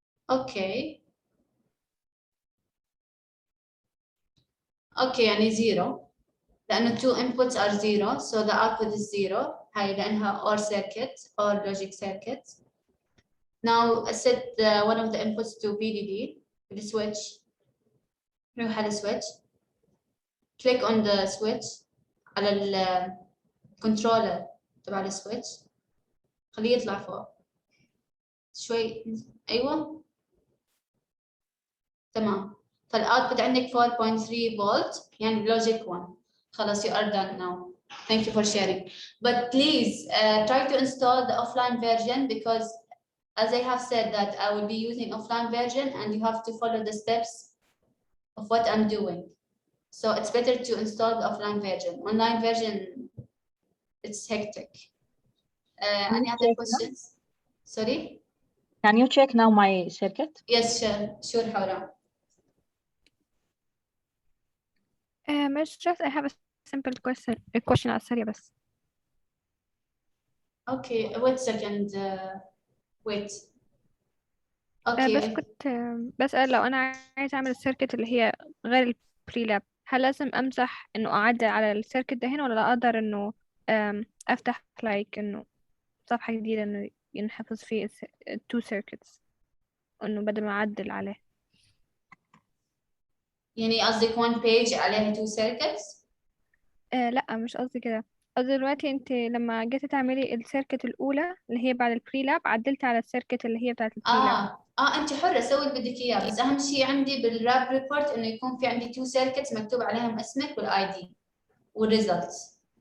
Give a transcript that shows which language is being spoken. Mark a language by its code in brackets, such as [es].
[ar] اوكي يعني زيرو، لأنه [en] two inputs are zero so the output is zero. [ar] هاي لأنها [en] OR circuit or logic circuit. Now set one of the inputs to VDD with the switch. [ar] نروح على switch. [en] Click on the switch [ar] على الكنترولر تبع السويتش، خليه يطلع فوق شوي. أيوة تمام. فالأوتبوت عندك 4.3 فولت يعني logic 1. [en] خلاص you are done now. Thank you for sharing. But please try to install the offline version, because as I have said that I will be using offline version and you have to follow the steps of what I'm doing. So it's better to install the offline version. Online version, it's hectic. Any other questions? Sorry? Can you check now my circuit? Yes, sure, Hawra. Miss Jess, I have a simple question [ar] على السريع بس. [en] Okay, wait a second. Wait. [ar] بس [en] Okay. [ar] كنت بسأل لو أنا عايزة أعمل السيركت اللي هي غير البري لاب، هل لازم أمسح إنه أعدل على السيركت ده هنا، ولا لا أقدر إنه أفتح إنه صفحة جديدة إنه ينحفظ فيه [en] two circuits، [ar] إنه بدل ما أعدل عليه؟ يعني قصدك [en] one page [ar] عليها [en] two circuits؟ [ar] لا مش قصدي كده. قصدي دلوقتي انت لما جيتي تعملي السيركت الأولى اللي هي بعد البري لاب، عدلت على السيركت اللي هي بتاعت البري لاب. انت حرة سوي اللي بدك اياه، بس اهم شيء عندي بالراب ريبورت انه يكون في عندي [en] two circuits [ar] مكتوب عليهم اسمك والاي دي والريزلتس.